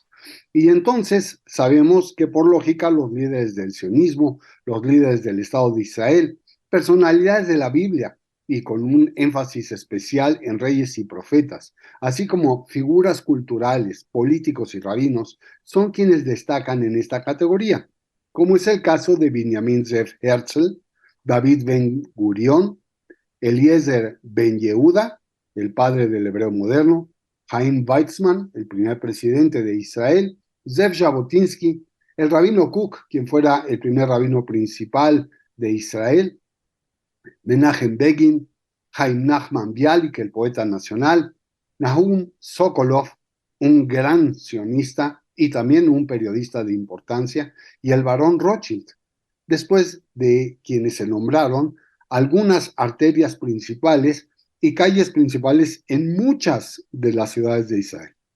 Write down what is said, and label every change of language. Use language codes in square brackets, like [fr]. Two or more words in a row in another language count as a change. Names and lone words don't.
[es] Y entonces sabemos que por lógica los líderes del sionismo, los líderes del Estado de Israel, personalidades de la Biblia y con un énfasis especial en reyes y profetas, así como figuras culturales, políticos y rabinos, son quienes destacan en esta categoría, como es el caso de Binyamin Zev Herzl, David Ben Gurión, Eliezer Ben Yehuda, el padre del hebreo moderno, Chaim Weizmann, el primer presidente de Israel, Zev Jabotinsky, el rabino Kook, quien fuera el primer rabino principal de Israel, Menachem Begin, Chaim Nachman Bialik, el poeta nacional, Nahum Sokolov, un gran sionista y también un periodista de importancia, y el barón Rothschild, después de quienes se nombraron algunas arterias principales y calles principales en muchas de las ciudades de Israel.